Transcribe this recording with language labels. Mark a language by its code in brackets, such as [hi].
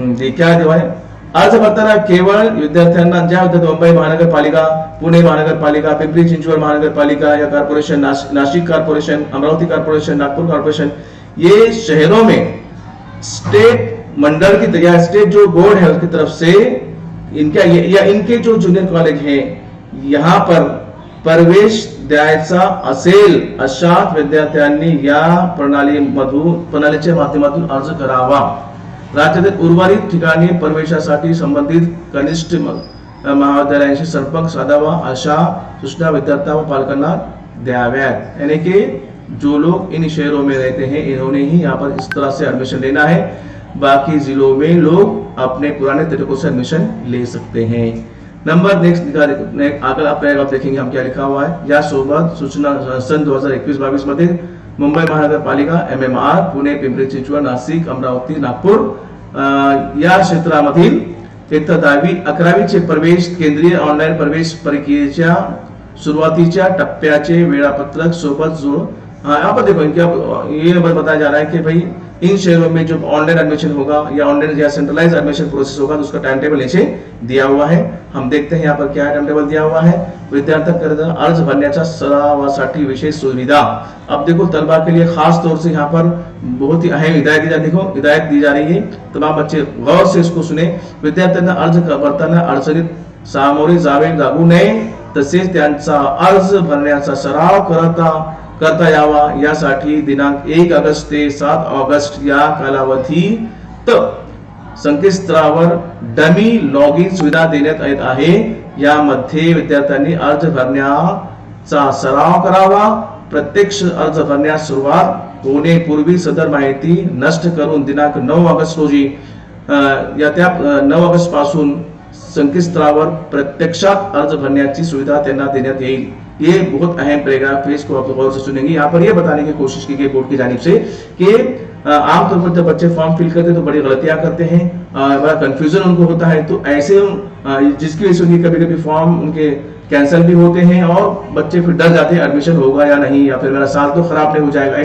[hi] क्या दिया है. [mr] अर्ज भरताना केवळ विद्यार्थ्यांना ज्या मुंबई महानगरपालिका, पुणे महानगरपालिका, पिंपरी चिंचवड महानगरपालिका या corporation, Nashik corporation, Amravati corporation, Nagpur corporation, [hi] ये शहरों में स्टेट मंडल की या स्टेट जो बोर्ड है उसकी तरफ से इनका या इनके जो जूनियर कॉलेज हैं यहाँ पर [mr] प्रवेश द्यायचा असेल अशा विद्यार्थ्यांनी या प्रणालीच्या माध्यमातून अर्ज करावा. राज्यातील उर्वरित ठिकाणी प्रवेशासाठी संबंधित कनिष्ठ महाविद्यालयांशी संपर्क साधावा अशा सूचना विद्यार्थियों व पालकांना द्याव्यात. [hi] यानी कि जो लोग इन शहरों में रहते हैं इन्होंने ही यहाँ पर इस तरह से एडमिशन लेना है. बाकी जिलों में लोग अपने पुराने तरीकों से एडमिशन ले सकते हैं. नंबर नेक्स्ट आगे आप देखेंगे हम क्या लिखा हुआ है. [mr] यासोबत सूचना सन 2021-22 मध्ये मुंबई महानगरपालिका, MMR, पुणे, पिंपरी चिंचवड, नाशिक, अमरावती, नागपूर या क्षेत्रामधील इयत्ता 10वी-11वीचे प्रवेश केंद्रीय ऑनलाईन प्रवेश प्रक्रियेच्या सुरुवातीच्या टप्प्याचे वेळापत्रक सोबत जोड. [hi] यहाँ पर देखो इनका ये नंबर बताया जा रहा है कि भाई इन शहरों में जो ऑनलाइन एडमिशन होगा या ऑनलाइन या सेंट्रलाइज एडमिशन प्रोसेस होगा तो उसका टाइम टेबल नीचे दिया हुआ है. हम देखते हैं यहाँ पर क्या टाइम टेबल दिया हुआ है. [mr] विद्यार्थ्यांकरिता अर्ज भरण्याच्या सरावासाठी विशेष सुविधा. [hi] अब देखो तलबा के लिए खास तौर से यहाँ पर बहुत ही अहम हिदायत दी जा रही है. तमाम बच्चे गौर से इसको सुने. [mr] विद्यार्थ्यांना अर्ज भरताना अडचणीत सामोरे जाऊ नये तसेच त्यांचा अर्ज भरण्याचा सराव करता यावा यासाठी दिनांक 1 ऑगस्ट ते 7 ऑगस्ट या कालावधीत संकेतस्थळावर डमी लॉग इन सुविधा देण्यात येत आहे. यामध्ये विद्यार्थ्यांनी अर्ज भरण्याचा सराव करावा. प्रत्यक्ष अर्ज भरण्यास सुरुवात होण्यापूर्वी सदर माहिती नष्ट करून दिनांक 9 ऑगस्ट रोजी या 9 ऑगस्ट पासून संकेतस्थळावर प्रत्यक्षात अर्ज भरण्याची सुविधा त्यांना देण्यात येईल. [hi] ये बहुत अहम पैराग्राफ है, इसको आप गौर से सुनेंगे. यहाँ पर ये बताने की कोशिश की गई बोर्ड की जानिब से कि आमतौर पर जब बच्चे फॉर्म फिल करते हैं तो बड़ी गलतियां करते हैं, बड़ा कंफ्यूजन उनको होता है. तो ऐसे जिसकी वजह से उनकी कभी कभी फॉर्म उनके कैंसिल भी होते हैं और बच्चे फिर डर जाते हैं एडमिशन होगा या नहीं, या फिर मेरा साल तो खराब नहीं हो जाएगा.